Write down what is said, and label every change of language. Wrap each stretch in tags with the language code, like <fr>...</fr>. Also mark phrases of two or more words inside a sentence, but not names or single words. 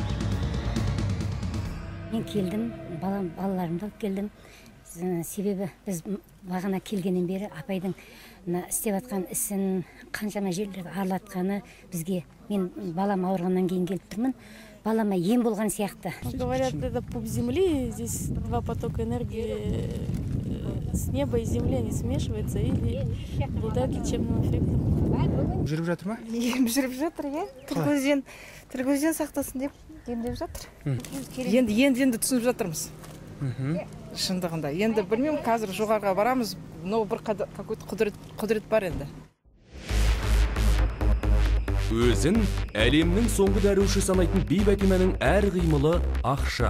<kk>Мен келдім, балаларымды алып келдім. Себебі біз бағана келгеннен бері апайдың істеп атқан ісін қаншама жерлерді аралатқаны бізге, мен балам ауырғаннан кейін келіп тұрмын, балама ем болған сияқты.</kk> <ru>Говорят, это пуп земли, здесь два потока энергии с неба и земли, они смешиваются и обладают лечебным эффектом.</ru> <kk>Жүріп жатыр ма? Жүріп жатыр, иә. Тіл-көзден сақтасын деп емдеп жатыр. Енді түсініп жатырмыз. Шындығында. Енді білмеймін, қазір жоғарға барамыз, но бір какой-то құдірет бар енді. Өзін әлемнің соңғы дәруші санайтын Бибәтиманың әр қимылы ақша.</kk>